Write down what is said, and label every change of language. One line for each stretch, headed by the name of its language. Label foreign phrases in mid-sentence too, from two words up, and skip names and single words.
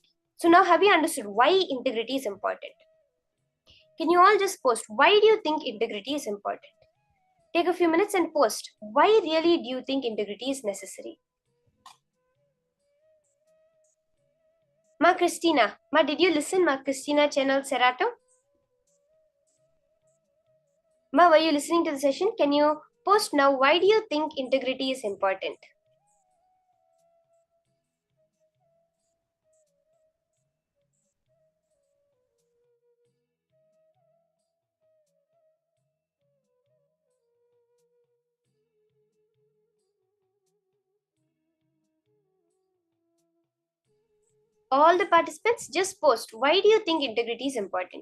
English: So now have you understood why integrity is important? Can you all just post, why do you think integrity is important? Take a few minutes and post, why really do you think integrity is necessary? Ma Christina, Ma, did you listen? Ma Christina channel Serato? Ma, were you listening to the session? Can you post now, why do you think integrity is important? All the participants, just post, why do you think integrity is important?